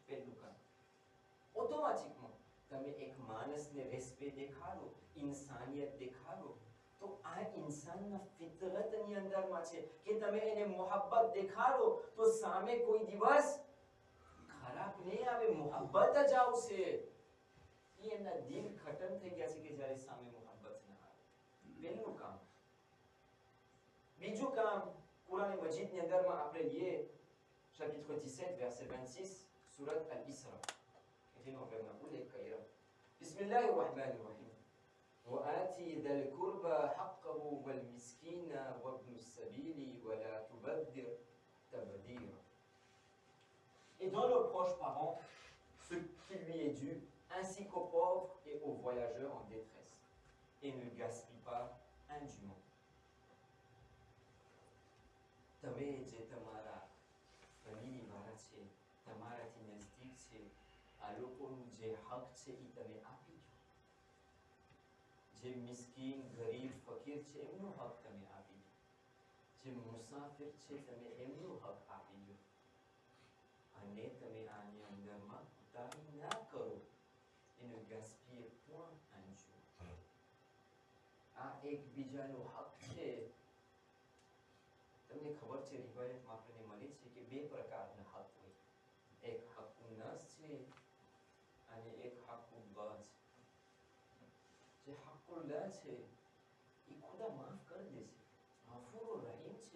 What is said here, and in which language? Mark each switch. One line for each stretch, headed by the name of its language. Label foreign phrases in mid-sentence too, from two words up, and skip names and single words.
Gujarati: પહેલું કામ ઓટોમેટિકમાં તમે એક માણસને રિસ્પેક્ટ દેખાડો, ઇન્સાનિયત દેખાડો તો આ ઇન્સાનના ફિતરતની અંદરમાં છે કે તમે એને મોહબ્બત દેખાડો તો સામે કોઈ દિવસ ખરાબ નહીં આવે, મોહબ્બત જ આવશે. એના દિલ ખતમ થઈ ગયા છે કે જ્યારે સામે મોહબ્બત ના આવે. પહેલું કામ. બીજું કામ કુરાન મજીદની અંદરમાં આપણે લઈએ
French: chapitre 17 verset 26
Gujarati: સુરત અલ-ઇસ્રા જેનો આપણે ઉલ્લેખ કર્યો.
Arabic: بسم الله الرحمن الرحيم. وآتي ذا القربى حقه والمسكين وابن السبيل ولا تبذر تبذيرا.
French: Et donne aux proches parents ce qui lui est dû, ainsi qu'aux pauvres et aux voyageurs en détresse, et ne gaspille pas indûment.
Gujarati: તમે જે તમારા ફેમિલીવાળા છે, તમારાથી નજદીક છે, આ લોકોનું જે હક છે એ તમે આપી દો. જે મિસ્કીન, ગરીબ, ફકીર છે એમનો હક તમે આપી દો. જે મુસાફિર છે તમે એમનો હક આપી દો. અને તમે આની અંદરમાં ઉતારી ના કરો. એને
French: gaspiller point
Gujarati: આનજો. આ એકબીજાનો હક છે. તમને ખબર છે રિવાયતમાં આપણને મળે છે કે બે પ્રકારના હક હોય. એક
Arabic: حق الناس
Gujarati: છે અને એક
Arabic: حق الله
Gujarati: છે. જે
Arabic: حق الله
Gujarati: છે એ ખુદા માફ કરી દે છે,
Arabic: غفور رحيم
Gujarati: છે.